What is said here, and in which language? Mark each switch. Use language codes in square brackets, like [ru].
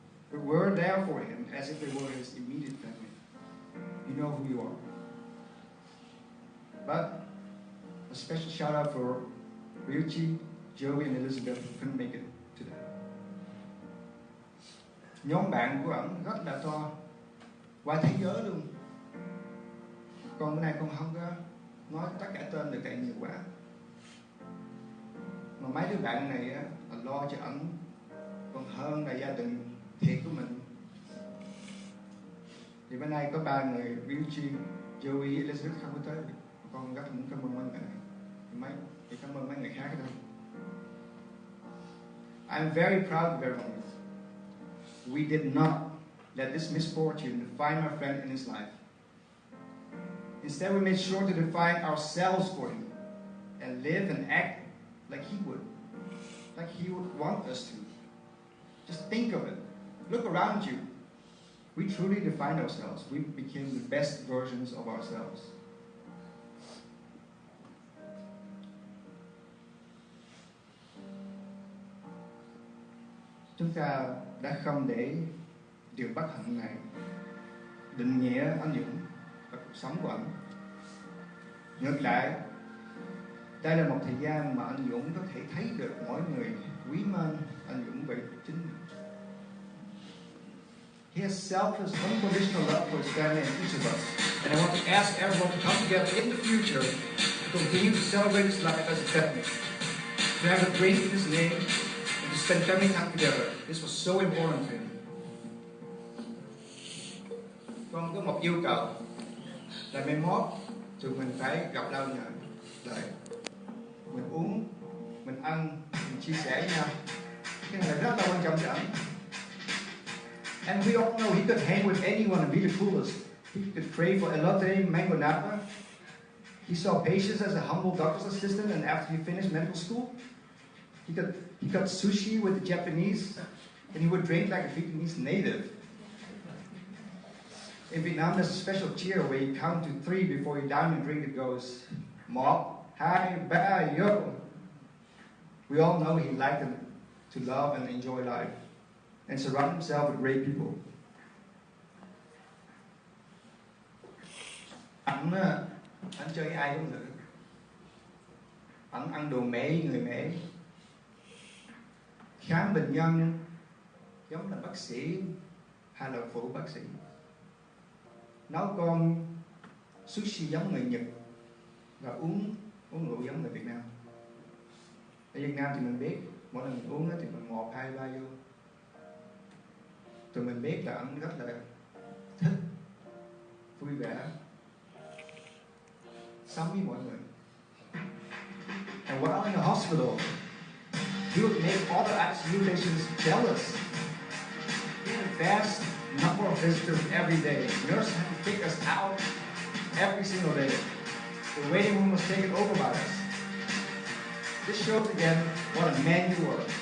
[en] But were there for him as if they were his immediate family. You know who you are. But a special shout out for Eulogy, Joey and Elizabeth who couldn't make it today. [vi] Nhóm bạn của ổng rất là to, qua thế giới luôn. Còn bữa nay con không có nói tất cả tên được tại nhiều quá. Mà mấy đứa bạn này á, là lo cho ổng còn hơn là gia đình thiệt của mình. Thì bữa nay có 3 người, Eulogy, Joey, Elizabeth không có tới. Con rất muốn cảm ơn mấy bạn này. thì cảm ơn mấy người khác thôi. [en] I'm very proud of everyone. We did not let this misfortune define my friend in his life. Instead, we made sure to define ourselves for him and live and act like he would want us to. Just think of it. Look around you. We truly defined ourselves. We became the best versions of ourselves. [vi] Chúng ta đã không để điều bất hạnh này định nghĩa anh Dũng và cuộc sống của anh. Ngược lại, đây là một thời gian mà anh Dũng có thể thấy được mỗi người quý mến anh Dũng về chính mình. [en] He has selfless, unconditional love for his family and each of us. And I want to ask everyone to come together in the future to continue to celebrate his life as a family. To have a drink in his name and to spend family time together. This was so important to him. [vi] Con có một yêu cầu là mai mốt tụi mình phải gặp nhau nhờ lại. Mình uống, mình ăn, mình chia sẻ với nhau. Cái này là rất là quan trọng cho anh. [en] And we all know he could hang with anyone and be the coolest. He could pray for elote, mango napa. He saw patients as a humble doctor's assistant, and after he finished medical school, he got sushi with the Japanese, and he would drink like a Vietnamese native. In Vietnam, there's a special cheer where you count to 3 before you down and drink. It goes 1, 2, 3, yo. We all know he liked to love and enjoy life and surround himself with great people. [vi] Anh chơi với ai cũng được. Anh ăn đồ Mỹ, người Mỹ. Khám bệnh nhân giống là bác sĩ hay là phụ bác sĩ. Nấu con sushi giống người Nhật và uống rượu giống người Việt Nam. Ở Việt Nam thì mình biết mỗi lần mình uống thì mình 1, 2, 3 vô. Tụi mình biết là anh rất là thích vui vẻ sống với mọi người. [en] And while in the hospital, he would make all the ICU patients jealous. He had a vast number of visitors every day. Nurses had to kick us out every single day. The waiting room was taken over by us. This shows again what a man you were.